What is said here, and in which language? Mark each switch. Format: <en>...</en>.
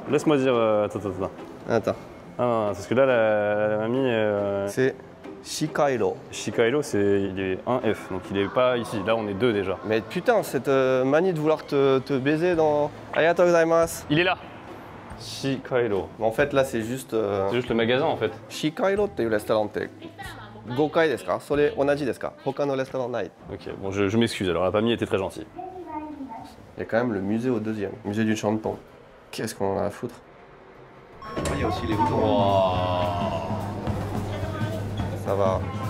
<fr>Laisse-moi dire. Attends. Ah, parce que là, la mamie. C'est Shikairo. Shikairo, il est 1F, donc il est pas ici. Là, on est 2 déjà. Mais putain, cette manie de vouloir te baiser dans.</fr> <ja>Arigatou gozaimasu.</ja> <fr>Il est là. Shikairo. En fait, là, c'est juste. C'est juste le magasin en fait.</fr> <ja>Shikairo っていうレストランって 5回ですか？それ同じですか？他のレストランない。</ja> <fr>Ok, bon, je m'excuse alors, la famille était très gentille. Il y a quand même le musée au deuxième, musée du Chanpon. Qu'est-ce qu'on en a à foutre? Il y a aussi les udon. Wow. Ça va.</fr>